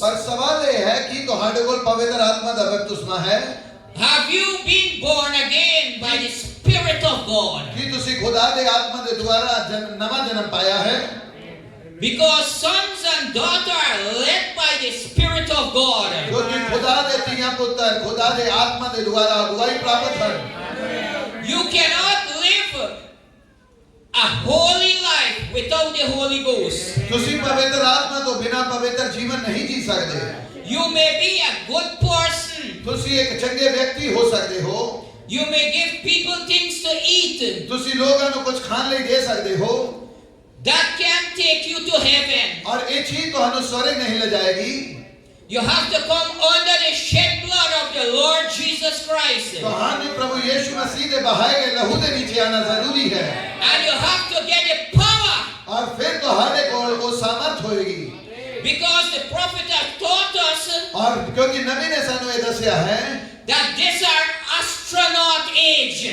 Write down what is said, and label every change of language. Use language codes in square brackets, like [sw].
[hi] पर सवाल ये है कि [pa] ਤੁਹਾਡੇ ਕੋਲ ਪਵਿੱਤਰ ਆਤਮਾ ਦਾ ਬਪਤਿਸਮਾ ਹੈ [en] Have you been born again by the Spirit of God? [pa] ਕਿ ਤੁਸੀਂ ਖੁਦਾ ਦੇ ਆਤਮਾ ਦੇ ਦੁਆਰਾ ਨਵਾਂ ਜਨਮ ਪਾਇਆ ਹੈ [en] Because sons and daughters are led by the Spirit of God. [pa] क्योंकि खुदा दे ਧੀਆਂ ਪੁੱਤਰ ਖੁਦਾ ਦੇ ਆਤਮਾ ਦੇ ਦੁਆਰਾ ਅਗਵਾਈ ਪ੍ਰਾਪਤ ਹਨ [en] You cannot live a holy life without the Holy Ghost. [pa] ਤੁਸੀਂ ਪਵਿੱਤਰ ਆਤਮਾ ਤੋਂ ਬਿਨਾਂ ਪਵਿੱਤਰ ਜੀਵਨ ਨਹੀਂ ਜੀ ਸਕਦੇ [en] You may be a good person. [pa] ਤੁਸੀਂ ਇੱਕ ਚੰਗੇ ਵਿਅਕਤੀ ਹੋ ਸਕਦੇ ਹੋ [en] You may give people things to eat. [pa] ਤੁਸੀਂ ਲੋਕਾਂ ਨੂੰ ਕੁਝ ਖਾਣ ਲਈ ਦੇ ਸਕਦੇ ਹੋ [en] That can take you to heaven. [hi] और ये चीज [pa] ਤੁਹਾਨੂੰ ਸਵਰਗ ਨਹੀਂ ਲੈ ਜਾਏਗੀ [en] You have to come under the shed blood of the Lord Jesus Christ. [pa] ਤੁਹਾਨੂੰ ਪ੍ਰਭੂ ਯੀਸ਼ੂ ਮਸੀਹ ਦੇ ਬਹਾਏ ਗਏ ਲਹੂ ਦੇ ਨੀਚੇ ਆਣਾ ਜ਼ਰੂਰੀ ਹੈ [en] And you have to get the power. [hi] और फिर [pa] ਤੁਹਾਡੇ ਕੋਲ ਉਹ ਸਾਮਰਥ ਹੋਏਗੀ [en] Because the prophet has taught us [hi] और क्योंकि नबी ने [pa] ਸਾਨੂੰ ਇਹ ਦੱਸਿਆ ਹੈ [en] that these are astronaut age.